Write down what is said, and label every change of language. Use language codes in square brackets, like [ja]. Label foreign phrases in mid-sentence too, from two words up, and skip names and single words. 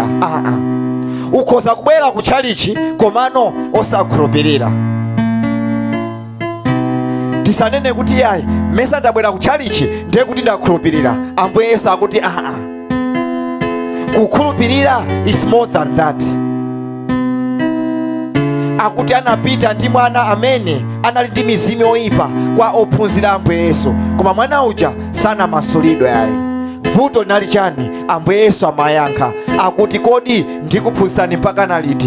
[ny] Ukhoza kubwera ku chalichi komano osakhulupirira. Tisanene kuti yayi mesa ndabwera ku chalichi ndiye kuti ndakhulupirira. Ambuye Yesu akuti kukhulupirira [en] is more than that. [ny] Akuti anapita ndi mwana amene anali ndi mizimu yoyipa kwa ophunzira Ambuye Yesu, koma mwana uja sanamasulidwe yayi. Vuto linali chani? Ambuye Yesu amayankha akuti kodi ndikuphunzitsani mpaka naliti?